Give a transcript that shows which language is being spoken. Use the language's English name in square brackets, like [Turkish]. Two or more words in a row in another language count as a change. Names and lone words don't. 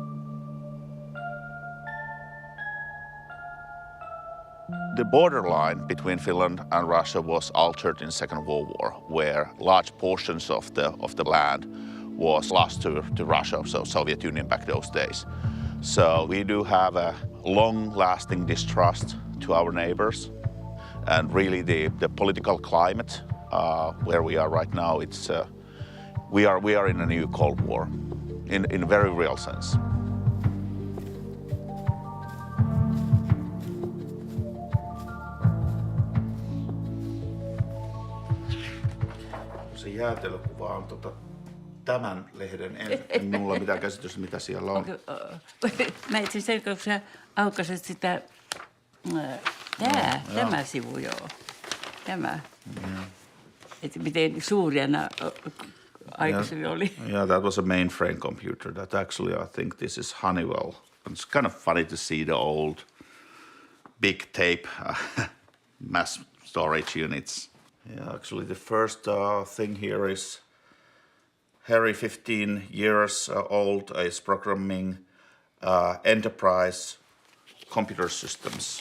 [English] The borderline between Finland and Russia was altered in the Second World War, where large portions of the land was lost to Russia, so Soviet Union back those days. So we do have a long-lasting distrust to our neighbors, and really the political climate where we are right now, it's we are in a new Cold War, in a very real sense. [Finnish] Se jäätelökuva on tämän lehden, en minulla mitään käsitystä, mitä siellä on. Mä itse asiassa, kun sä aukaset sitä, tämä sivu, joo. Tämä. Että miten suuria nämä aikaisemmin oli. [English] Yeah, that was a mainframe computer. That actually, I think this is Honeywell. It's kind of funny to see the old big tape mass storage units. Yeah, actually the first thing here is Harri, 15 years old, is programming enterprise computer systems.